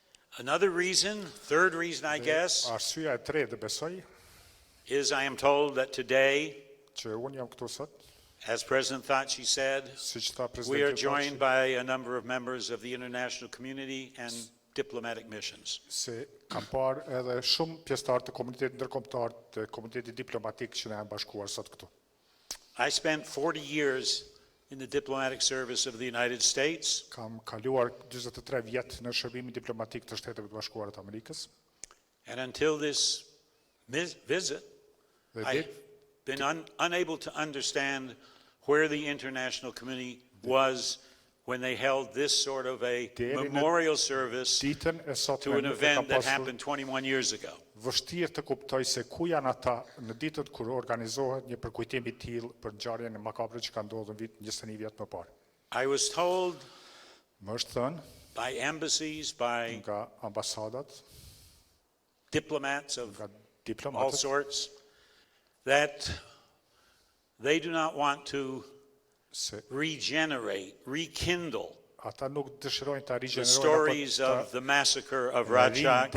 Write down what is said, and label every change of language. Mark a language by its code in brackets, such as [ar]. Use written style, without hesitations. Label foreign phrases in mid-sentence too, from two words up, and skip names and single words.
[en] Another reason, third reason I guess, [sq] Arsyeja e tretë besoj [en] is I am told that today, [sq] që unë jam këtu sot, [en] as President Thaci said, [sq] siç tha [en] we are [sq] presidenti [en] joined [sq] Thaçi, [en] by a number of members of the international community and diplomatic missions. [sq] se kam parë edhe shumë pjesëtarë të komunitetit ndërkombëtar të komunitetit diplomatik që na janë bashkuar sot këtu. [en] I spent 40 years in the diplomatic service of the United States, [sq] Kam kaluar 43 vjet në shërbimin diplomatik të Shteteve të Bashkuara të Amerikës [en] and until this visit, [sq] dhe [en] I've been unable to understand where the international community was when they held this sort of a memorial service [sq] ditën e sotme [en] to an [sq] nuk e kam [en] event that [sq] pasur [en] happened 21 years ago. [sq] vështirë të kuptoj se ku janë ata në ditët kur organizohet një përkujtim i tillë për ngjarjen e makabre që ka ndodhur në 21 vjet më parë. [en] I was told [sq] Më është thënë [en] by embassies, by [sq] nga ambasadat, [en] diplomats of [sq] nga [en] all [sq] diplomatët, [en] sorts, that they do not want to [sq] se [en] regenerate, rekindle [sq] ata nuk dëshirojnë ta [en] the [sq] rigjenerojnë [en] stories [sq] apo [en] of the massacre of [sq] ta [en] Rtk3,